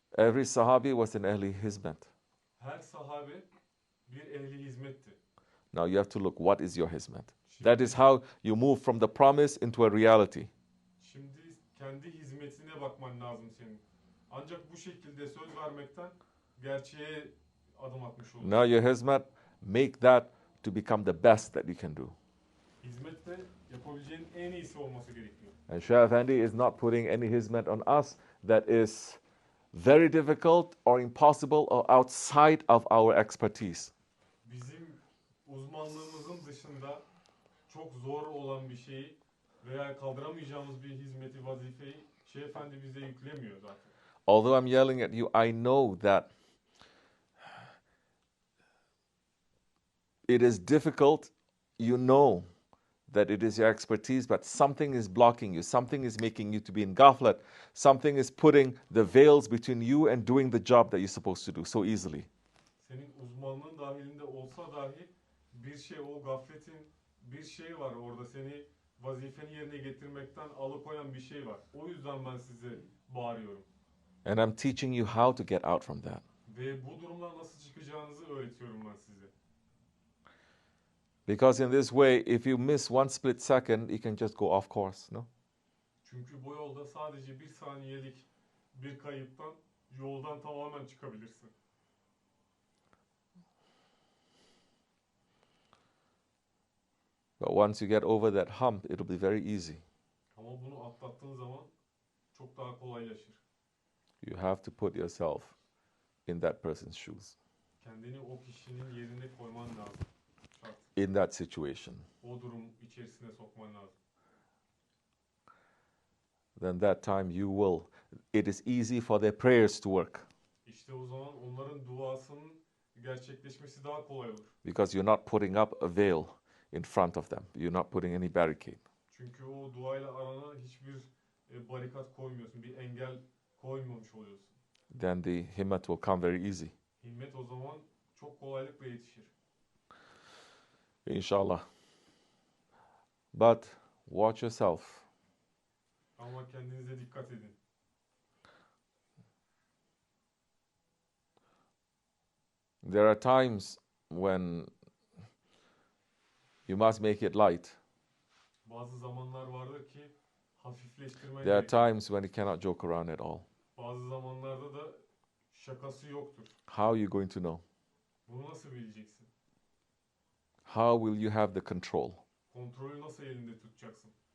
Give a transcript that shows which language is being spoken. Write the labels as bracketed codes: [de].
[en] Every sahabi was an ehli hizmet. [tr] Her sahabe bir ehli hizmetti. [en] Now you have to look, what is your hizmet? That is how you move from the promise into a reality. [tr] Şimdi kendi hizmetine bakman lazım senin. Ancak bu şekilde söz vermekten gerçeğe adım atmış olursun. [en] Now your hizmet, make that to become the best that you can do. [tr] Hizmette yapabileceğin en iyisi olması gerekiyor. [en] And Shaykh Effendi is not putting any hizmet on us that is very difficult or impossible or outside of our expertise. [tr] Bizim uzmanlığımızın dışında çok zor olan bir şeyi veya kaldıramayacağımız bir hizmeti, vazifeyi Şeyh Efendi bize yüklemiyor zaten. [en] Although I'm yelling at you, I know that it is difficult. You know that it is your expertise, but something is blocking you. Something is making you to be in ghaflat. Something is putting the veils between you and doing the job that you're supposed to do so easily. [tr] Senin uzmanlığın dahilinde olsa dahi bir şey, o gafletin bir şey var orada, seni vazifeni yerine getirmekten alıkoyan bir şey var. O yüzden ben size bağırıyorum. [en] And I'm teaching you how to get out from that. [tr] Ve bu durumdan nasıl çıkacağınızı öğretiyorum ben size. [en] Because in this way, if you miss one split second, you can just go off course, no? [tr] Çünkü bu yolda sadece bir saniyelik bir kayıptan yoldan tamamen çıkabilirsin. [en] But once you get over that hump, it'll be very easy. [tr] Ama bunu atlattığın zaman çok daha kolaylaşır. [en] You have to put yourself in that person's shoes, [tr] Kendini o kişinin yerine koyman lazım. Şart. [en] in that situation. [tr] O durum içerisine sokman lazım. [en] Then that time you will, it is easy for their prayers to work [tr] İşte o zaman onların duasının gerçekleşmesi daha kolay olur. [en] because you're not putting up a veil in front of them. You're not putting any barricade. [tr] Çünkü o duayla arana hiçbir barikat koymuyorsun, bir engel koymamış oluyorsun. [en] Then the himmat will come very easy. [tr] Himmet o zaman çok kolaylıkla yetişir. [en] Inshallah. But watch yourself. [tr] Ama kendinize dikkat edin. [en] There are times when you must make it light. [tr] Bazı zamanlar vardır ki hafifleştirmen [en] There are [tr] gerekir. [en] times when you cannot joke around at all. [tr] Bazı zamanlarda da şakası yoktur. [en] How are you going to know? [tr] Bunu nasıl bileceksin? [en] How will you have the control? [tr] Kontrolü nasıl elinde tutacaksın?